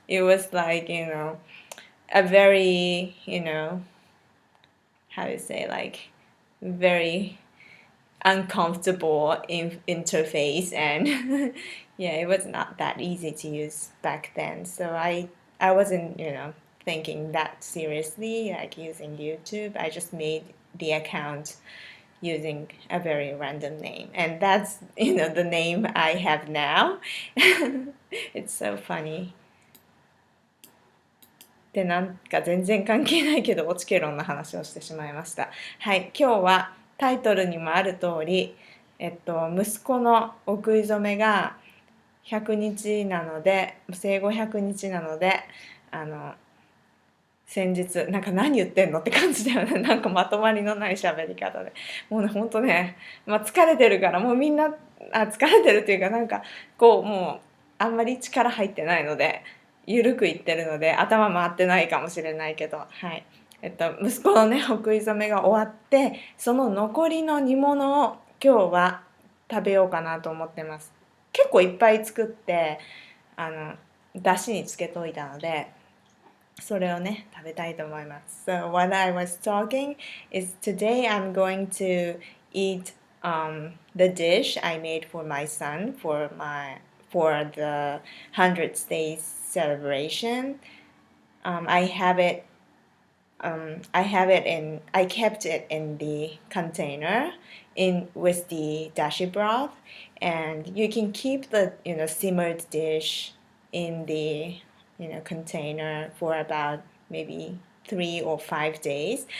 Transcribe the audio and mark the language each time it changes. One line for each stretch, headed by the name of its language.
English: It was like, a very, how you say, like, very uncomfortable interface, and yeah, it was not that easy to use back then. So I wasn't, thinking that seriously, like using YouTube. I just made the account using a very random name, and that's, the name I have now. It's so funny.
Japanese: で、なんか全然関係ないけどオチケロンの話をしてしまいました。はい、今日はタイトルにもある通り、息子のお食い初めが100日なので、生後100日なので、先日、なんか何言ってんのって感じだよね。なんかまとまりのない喋り方で。もうね、ほんとね、疲れてるから、もうみんな、疲れてるっていうか、なんか、こう、もう、あんまり力入ってないので、ゆるく言ってるので、頭回ってないかもしれないけど、はい。息子のね、お食い初めが終わって、その残りの煮物を今日は食べようかなと思ってます。結構いっぱい作って、だしにつけといたので、それをね食べたいと思います。
English: So what I was talking is today I'm going to eat the dish I made for my son for the 100th day celebration. I have it I kept it in the container with the dashi broth, and you can keep the simmered dish in the container for about maybe 3 or 5 days.